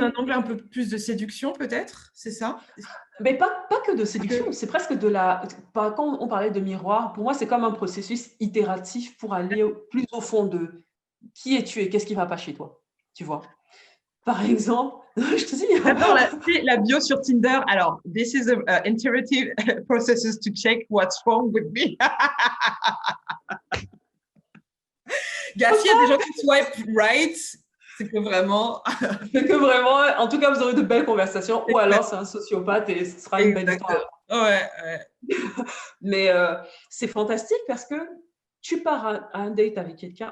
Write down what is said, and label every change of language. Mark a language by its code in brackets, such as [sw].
[fr] Un angle un peu plus de séduction, peut-être, c'est ça? Mais pas que de séduction, c'est presque de la... Quand on parlait de miroir, pour moi, c'est comme un processus itératif pour aller plus au fond de qui es-tu et qu'est-ce qui ne va pas chez toi, tu vois. Par exemple, je te dis... J'adore la bio sur Tinder. Alors, [en] this is an iterative process to check what's wrong with me. [fr] Gars, s'il y a des gens qui swipe right, c'est que vraiment... c'est que vraiment, en tout cas, vous aurez de belles conversations, ou alors c'est un sociopathe et ce sera une belle histoire. Ouais. Mais c'est fantastique parce que tu pars à un date avec quelqu'un.